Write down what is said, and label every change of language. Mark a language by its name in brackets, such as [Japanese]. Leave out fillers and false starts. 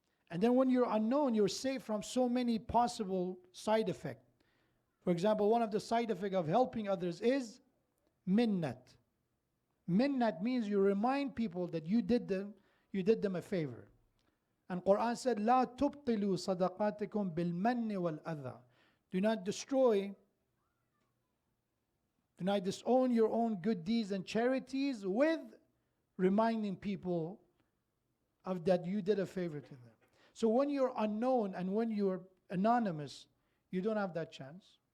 [English] And then when you're unknown, you're safe from so many possible side effects. For example, one of the side effects of helping others is minnat. Minnat means you remind people that you did them a favor. And Quran said, [Arabic] لا تبطلوا صدقاتكم بالمن والأذى. [English] Do not destroy, do not disown your own good deeds and charities with reminding people of that you did a favor to them. So when you're unknown and when you're anonymous, you don't have that chance.